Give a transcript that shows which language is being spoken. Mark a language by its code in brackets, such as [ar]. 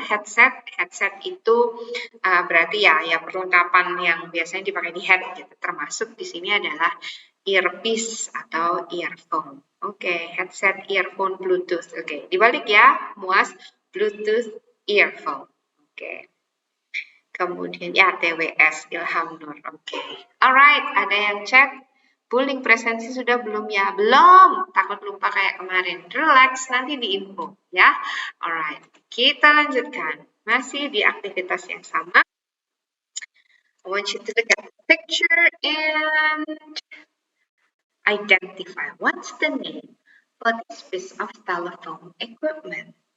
[id] Headset itu berarti ya perlengkapan yang biasanya dipakai di head gitu. Termasuk di sini adalah earpiece atau earphone. Oke, headset, earphone, Bluetooth. Oke, dibalik ya, Muas, Bluetooth, earphone. Oke. Kemudian ya TWS Ilham Nur. Oke. Alright, ada yang chat. Bullying presensi sudah belum ya? Belum. Takut lupa kayak kemarin. Relax, nanti diinfo ya. Alright, kita lanjutkan. Masih di aktivitas yang sama. [en] I want you to look at the picture and identify what's the name for this piece of telephone equipment.